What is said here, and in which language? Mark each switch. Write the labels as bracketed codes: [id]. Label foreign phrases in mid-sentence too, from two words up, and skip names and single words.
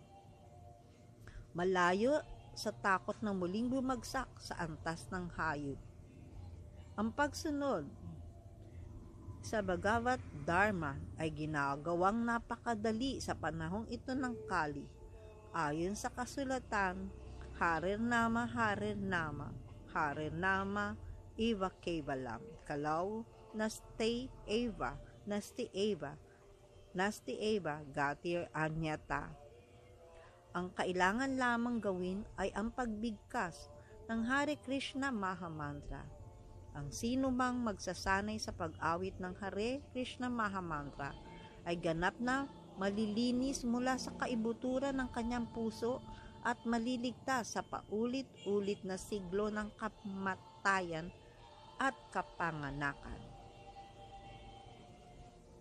[tl] Malayo sa takot na muling bumagsak sa antas ng hayop. Ang pagsunod sa Bhagavad Dharma ay ginagawang napakadali sa panahong ito ng Kali. Ayon sa kasulatan, [sa] हरिर्नाम हरिर्नाम हरिर्नाम एव केवलम् कलौ नास्ति एव गतिर् अन्यथा. [tl] Ang kailangan lamang gawin ay ang pagbigkas ng Hare Krishna Mahamantra. Ang sino mang magsasanay sa pag-awit ng Hare Krishna Mahamantra ay ganap na malilinis mula sa kaibuturan ng kanyang puso at maliligtas sa paulit-ulit na siglo ng kamatayan at kapanganakan.